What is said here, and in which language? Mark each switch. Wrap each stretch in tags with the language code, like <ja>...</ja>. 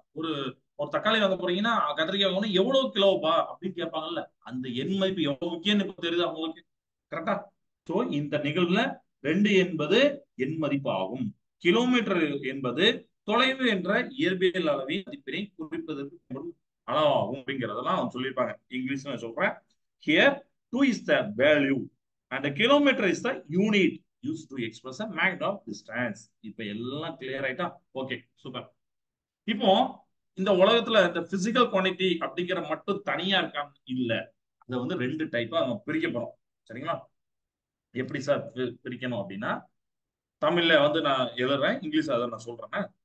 <ta>ஒரு ஒரு தக்காளி வாங்க போறீங்கன்னா, கத்திரிக்காய் வாங்கணும், எவ்வளவு கிலோப்பா அப்படின்னு கேட்பாங்கல்ல. அந்த எண் மதிப்பு எவ்வளவு முக்கியம்னு இப்ப தெரியுது அவங்களுக்கு. கரெக்டா? சோ இந்த நிகழ்வுல 2 என்பது எண் மதிப்பு ஆகும். கிலோமீட்டர் என்பது தொலைவு என்ற இயற்பியல் அளவின் மதிப்பினை குறிப்பதற்கு அளவாகும் அப்படிங்கிறதெல்லாம் அவங்க சொல்லியிருப்பாங்க. இங்கிலீஷ்ல நான் சொல்றேன்.</ta> <en>Here 2 is the value and the kilometer is the unit used to express a magnitude of distance.</en> <ta>இப்ப எல்லாம் கிளியர் ஆயிட்டா? Okay, super. இப்போ இந்த உலகத்துல இந்த பிசிக்கல் குவான்டிட்டி அப்படிங்கிற மட்டும் தனியா இருக்கான்னு இல்ல. அதை வந்து ரெண்டு டைப்பா நம்ம பிரிக்க போறோம், சரிங்களா? எப்படி சார் பிரிக்கணும் அப்படின்னா, தமிழ்ல வந்து நான் எழுதுறேன், இங்கிலீஷ் அதை நான் சொல்றேன்.</ta>